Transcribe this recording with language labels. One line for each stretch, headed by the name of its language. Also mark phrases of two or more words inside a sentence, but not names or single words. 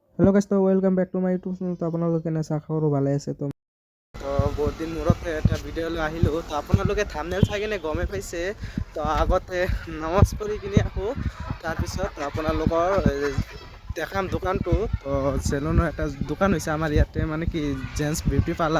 English: hello guys, तो welcome back to my YouTube channel.
Assamese: तो আপোনালোকে কেনে আছে? আশা কৰোঁ ভালে আছে। তো বহুত দিন মূৰত এটা ভিডিঅ' লৈ আহিলোঁ। তো আপোনালোকে থাম্বনেইল চাই কিনে গমে পাইছে। তো আগতে নামাজ পঢ়ি কিনে আহোঁ, তাৰপিছত আপোনালোকৰ দেখাম দোকানটো। তো চেলুনৰ এটা দোকান হৈছে আমাৰ ইয়াতে, মানে কি
English: gents beauty parlour.